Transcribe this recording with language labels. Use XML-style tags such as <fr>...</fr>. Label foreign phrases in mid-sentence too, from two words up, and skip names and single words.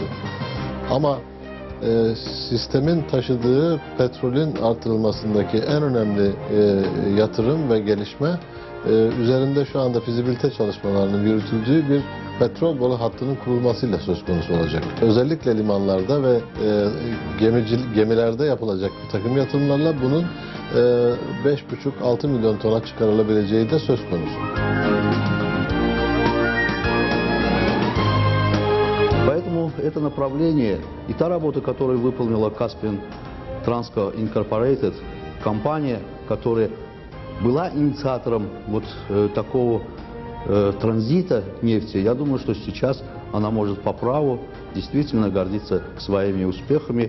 <tr>Ama sistemin taşıdığı petrolün artırılmasındaki en önemli yatırım ve gelişme üzerinde şu anda fizibilite çalışmalarının yürütüldüğü bir petrol boru hattının kurulmasıyla söz konusu olacak. Özellikle limanlarda ve gemilerde yapılacak bir takım yatırımlarla bunun 5,5-6 milyon tona çıkarılabileceği de söz konusu.</tr> <ru>Поэтому это направление и та работа, которую выполнила Caspian Trans Incorporated, компания, которая была инициатором вот такого транзита нефти, я думаю, что сейчас она может по праву действительно гордиться своими успехами.</ru>